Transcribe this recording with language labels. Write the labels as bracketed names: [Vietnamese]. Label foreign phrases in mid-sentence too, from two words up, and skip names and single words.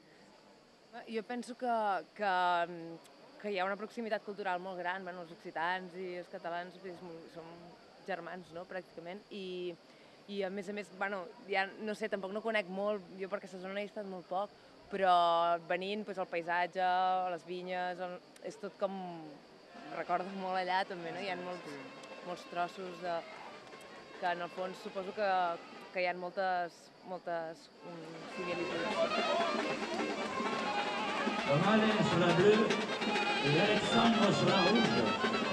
[Catalan] Jo penso que hi ha una proximitat cultural molt gran, els occitans i els catalans som germans, pràcticament, i a més, ja no sé, tampoc no conec molt, jo per aquesta zona he estat molt poc, però venint el paisatge, les vinyes, és tot com... recordo molt allà també, hi ha molts trossos que en el fons suposo que hi ha moltes similituds. [French] Romane sur la bleue et Alexandre sur la rouge.